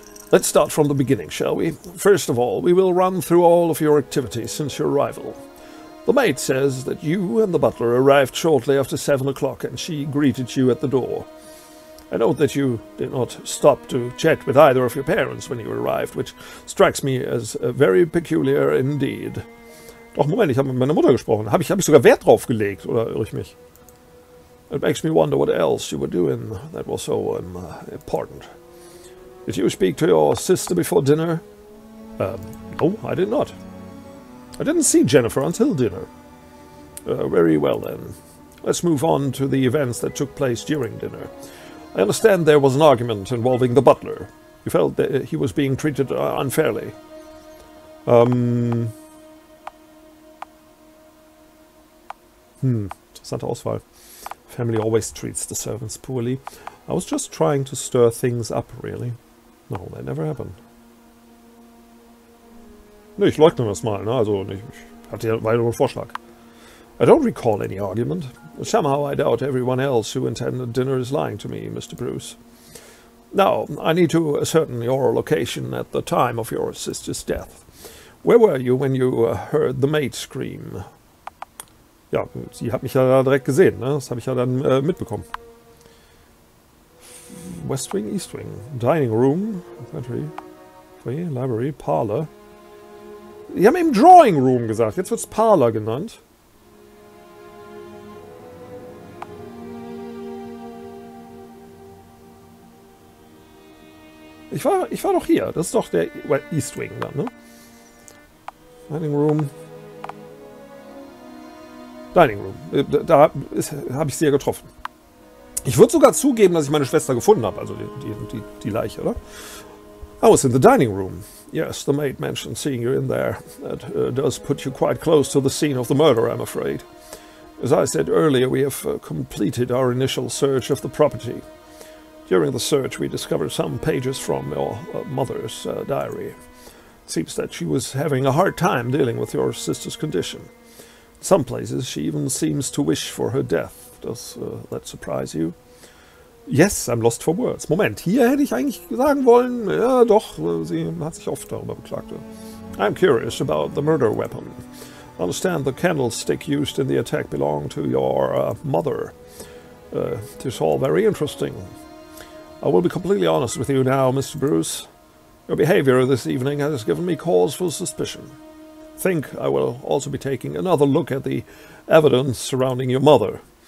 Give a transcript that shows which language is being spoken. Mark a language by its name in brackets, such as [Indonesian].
[English] Let's start from the beginning, shall we? First of all, we will run through all of your activities since your arrival. The maid says that you and the butler arrived shortly after 7 o'clock, and she greeted you at the door. I note that you did not stop to chat with either of your parents when you arrived, which strikes me as very peculiar indeed. [German] Doch, Moment, ich habe mit meiner Mutter gesprochen. Habe ich sogar Wert drauf gelegt, oder irre ich mich? [English] It makes me wonder what else you were doing that was so important. Did you speak to your sister before dinner? No, I did not. I didn't see Jennifer until dinner. Very well then. Let's move on to the events that took place during dinner. I understand there was an argument involving the butler. You felt that he was being treated unfairly. [German] Interessante Auswahl. [English] Family always treats the servants poorly. I was just trying to stir things up, really. No, that never happened. [German] Nee, ich leugne das mal, ne? Also, ich hatte ja einen weiteren Vorschlag. [English] I don't recall any argument. Somehow I doubt everyone else who attended dinner is lying to me, Mr. Bruce. Now, I need to ascertain your location at the time of your sister's death. Where were you when you heard the maid scream? [German] Ja, sie hat mich ja direkt gesehen, ne? Das habe ich ja dann mitbekommen. [English] West Wing, East Wing, Dining Room, Country, Foyer, Library, Parlor. [German] Die haben eben Drawing Room gesagt, jetzt wird es Parlor genannt. Ich war doch hier, das ist doch der East Wing dann, ne? Dining Room. Dining Room, da habe ich sie ja getroffen. Ich würde sogar zugeben, dass ich meine Schwester gefunden habe, also die Leiche, oder? [English] I was in the dining room. Yes, the maid mentioned seeing you in there. That does put you quite close to the scene of the murder, I'm afraid. As I said earlier, we have completed our initial search of the property. During the search, we discovered some pages from your mother's diary. It seems that she was having a hard time dealing with your sister's condition. In some places, she even seems to wish for her death. Does that surprise you? Yes, I'm lost for words. [German] Moment, hier hätte ich eigentlich sagen wollen, ja doch, sie hat sich oft darüber beklagt. [English] I'm curious about the murder weapon. I understand the candlestick used in the attack belonged to your mother. It is all very interesting. I will be completely honest with you now, Mr. Bruce. Your behavior this evening has given me cause for suspicion. I think I will also be taking another look at the evidence surrounding your mother.